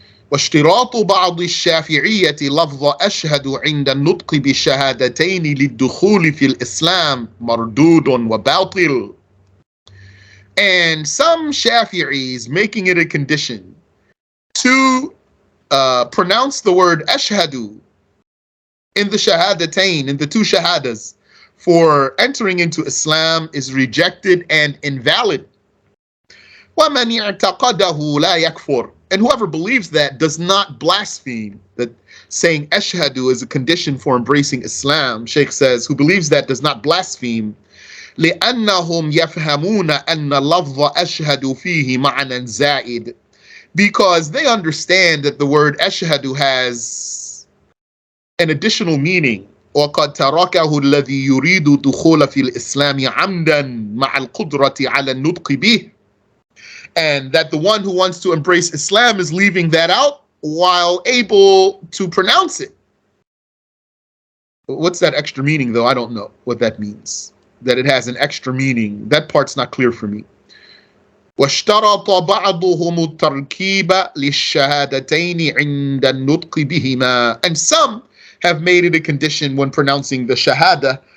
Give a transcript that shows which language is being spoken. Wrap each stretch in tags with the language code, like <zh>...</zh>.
<ar>واشتراط بعض الشافعية لفظ أشهد عند النطق بالشهادتين للدخول في الإسلام مردود وباطل.</ar> <en>And some Shafi'is making it a condition to pronounce the word ashhadu in the shahadatain, in the two shahadas, for entering into Islam is rejected and invalid.</en> <ar>وَمَنْ اعْتَقَدَهُ لَا يَكْفُرُ.</ar> <en>And whoever believes that does not blaspheme, that saying ashhadu is a condition for embracing Islam. Sheikh says, who believes that does not blaspheme.</en> <ar>لأنهم يفهمون أن لفظ أشهد فيه معنى زائد.</ar> <en>Because they understand that the word ashhadu has an additional meaning.</en> <ar>وقد تركه الذي يريد دخول في الإسلام عمدا مع القدرة على النطق به.</ar> <en>And that the one who wants to embrace Islam is leaving that out while able to pronounce it. What's that extra meaning though? I don't know what that means. That it has an extra meaning. That part's not clear for me.</en> <ar>واشترط بعضهم التركيب للشهادتين عند النطق بهما.</ar> <en>And some have made it a condition when pronouncing the shahada</en>